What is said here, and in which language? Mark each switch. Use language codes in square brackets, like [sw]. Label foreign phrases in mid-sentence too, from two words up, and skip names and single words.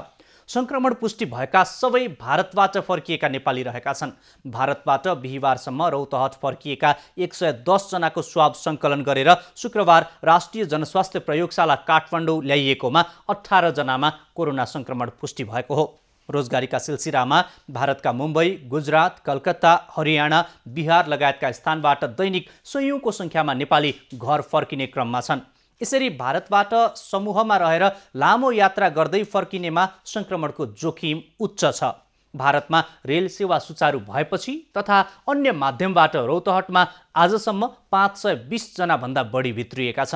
[ne] सङ्क्रमण पुष्टि भएका सबै भारतबाट फर्किएका नेपाली रहेका छन्। भारतबाट बिहिबारसम्म रौतहट फर्किएका 110 जनाको स्वाब सङ्कलन गरेर शुक्रबार राष्ट्रिय जनस्वास्थ्य प्रयोगशाला काठमाडौँ ल्याइएकोमा 18 जनामा कोरोना सङ्क्रमण पुष्टि भएको हो। रोजगारीका सिलसिलामा भारतका मुम्बई, गुजरात, कलकत्ता, हरियाणा, बिहार लगायतका स्थानबाट दैनिक सयौंको सङ्ख्यामा नेपाली घर फर्किने क्रममा छन्। यसरी भारतबाट समूहमा रहेर लामो यात्रा गर्दै फर्किनेमा सङ्क्रमणको जोखिम उच्च छ। भारतमा रेल सेवा सुचारू भएपछि तथा अन्य माध्यमबाट रौतहटमा आजसम्म 520 जनाभन्दा बढी भित्रिएका छन्।